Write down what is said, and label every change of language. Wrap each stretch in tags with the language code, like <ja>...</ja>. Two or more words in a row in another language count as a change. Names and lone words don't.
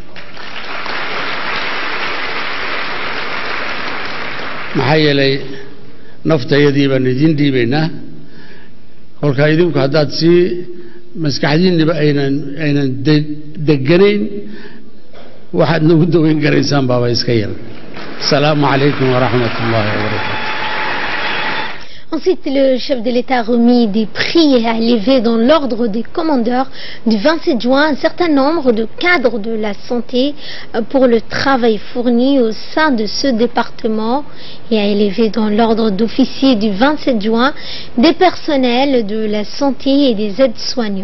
<so>maxaa yeelay naftayadii baan idin dhiibaynaa kolkaa idinku haddaad sii maskaxdiinniba aynan deganayn waxaad nagu daweyn garaysaan baaba iska yar</so> <ar>السلام عليكم ورحمة الله وبركاته.</ar> <fr>Ensuite, le chef de l'État a remis des prix à élever dans l'ordre des commandeurs du 27 juin un certain nombre de cadres de la santé pour le travail fourni au sein de ce département et a élevé dans l'ordre d'officiers du 27 juin des personnels de la santé et des aides-soignants.</fr>